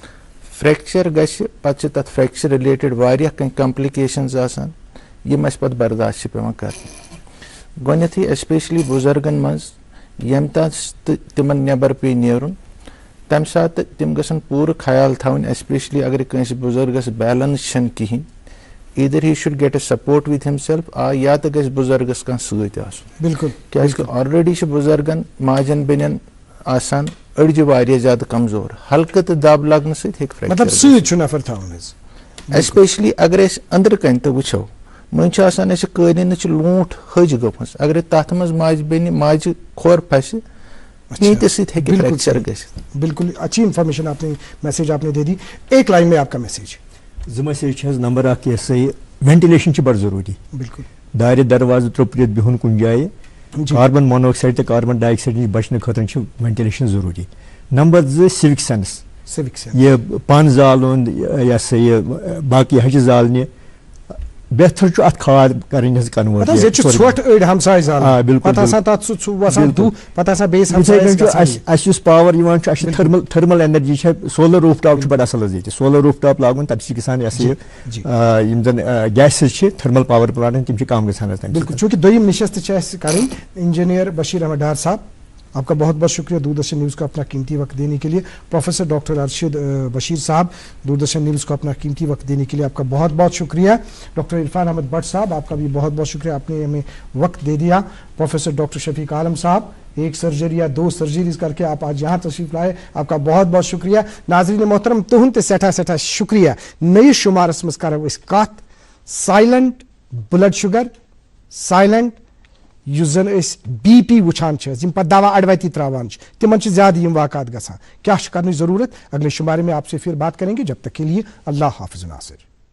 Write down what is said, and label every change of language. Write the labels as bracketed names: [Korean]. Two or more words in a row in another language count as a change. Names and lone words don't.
[Kashmiri] فریکچر گژھِ پتہٕ چھِ تتھ [English] fracture related [Kashmiri] واریاہ کینٛہہ کمپلِکیشنز آسان یِم اَسہِ پتہٕ برداشت چھِ پیوان کرنہِ. گۄڈنیتھٕے ایسپیشلی بُزرگن منٛز ییٚمہِ تتھ تِمن نٮ۪بر پیٚیہِ نیرُن تمہِ ساتہٕ تِم گژھن پوٗرٕ خیال تھاوٕنۍ, ایسپیشلی اگر کٲنٛسہِ بُزرگس بیلنس چھنہٕ کِہینۍ, [English] either he should get a support with himself, [Kashmiri] یا تہٕ گژھِ بُزرگس کانٛہہ سۭتۍ آسُن. بالکل. کیازِ کہِ آلریڈی چھِ بُزرگن ماجن بیٚنٮ۪ن آسان أڑجہِ واریاہ زیادٕ کمزور, ہلکہٕ تہٕ دب لگنہٕ سۭتۍ ہیٚکہِ فریکچر. مطلب سۭتۍ چھُ نفر تھاوُن حظ. ایسپیشلی اگر أسۍ أنٛدرٕ کَنۍ تہِ وٕچھو, وۄنۍ چھُ آسان اَسہِ قٲلیٖنٕچ لوٗنٛٹھ ۂج گٔمٕژ, اگرے تتھ منٛز ماجہِ بیٚنہِ ماجہِ کھۄر پھسہِ نیٖتِس سۭتۍ ہیٚکہِ فریکچر گٔژھِتھ. [Urdu] بالکل اچھی انفارمیشن آپ نے, میسیج آپ نے دے دی. ایک لائن میں آپ کا میسیج. [Kashmiri] 2 میسیج چھِ حظ. نمبر 1 یہِ ہسا یہِ وینٹِلیشن چھِ بڑٕ ضروٗری. بالکل. دارِ دروازٕ ترٛوپرِتھ بِہُن کُنہِ جایہِ, [English] carbon monoxide [Kashmiri] تہٕ [English] carbon dioxide [Kashmiri] نِش بچنہٕ خٲطرٕ چھِ وینٹِلیشن ضروٗری. نمبر 2 [English] civic sense, [Kashmiri] یہ پن زالُن, یہِ ہسا یہِ باقٕے ہچہِ زالنہِ, بہتر چھُ اتھ کھاد کرٕنۍ حظ کنورٹ. ژھۄٹھ أڑۍ ہمساے زالان, پتہٕ آسان تتھ سُہ وسان دُہ, پتہٕ آسان بیٚیِس ہمسایَس گژھان. اَسہِ یُس پاور یِوان چھُ, اَسہِ چھِ [English] thermal energy [Kashmiri] چھِ, [English] solar roof top [Kashmiri] چھُ بڑٕ اصل حظ ییٚتہِ. [English] solar roof top [Kashmiri] لاگُن, تَمہِ سۭتۍ گژھان یہِ ہسا یہِ یِم زن گیسز چھِ [English] thermal power plant [Kashmiri] تِم چھِ کم گژھان حظ. [Urdu] بالکل. [Kashmiri] چوٗنٛکہِ دوٚیِم نشست چھِ اَسہِ کَرٕنۍ, [Urdu] انجینئر بشیر احمد ڈار صاحب, آپ کا بہت بہت شکریہ دوردرشن نیوز کو اپنا قیمتی وقت دینے کے لیے. پروفیسر ڈاکٹر ارشد بشیر صاحب, دوردرشن نیوز کو اپنا قیمتی وقت دینے کے لیے آپ کا بہت بہت شکریہ. ڈاکٹر عرفان احمد بٹ صاحب, آپ کا بھی بہت بہت شکریہ, آپ نے ہمیں وقت دے دیا. پروفیسر ڈاکٹر شفیق عالم صاحب, 1 سرجری یا 2 سرجریز کر کے آپ آج یہاں تشریف لائے, آپ کا بہت بہت شکریہ. ناظرین محترم, [Kashmiri] تہند تہ سٹھا سٹھا شکریہ. نئیس شمارس مز کرو أسۍ کتھ [English] silent blood sugar, [Kashmiri] سائلنٹ یُس زن BP وٕچھان چھِ, یِم پتہٕ دوا اڑوتی تراوان چھِ, تِمن چھِ زیادٕ یِم واقعات گژھان. کیاہ چھِ کرنٕچ ضروٗرت؟ [Urdu] اگلے شمارے میں آپ سے پھر بات کریں گے. جب تک کے لیے اللہ حافظ ناصر.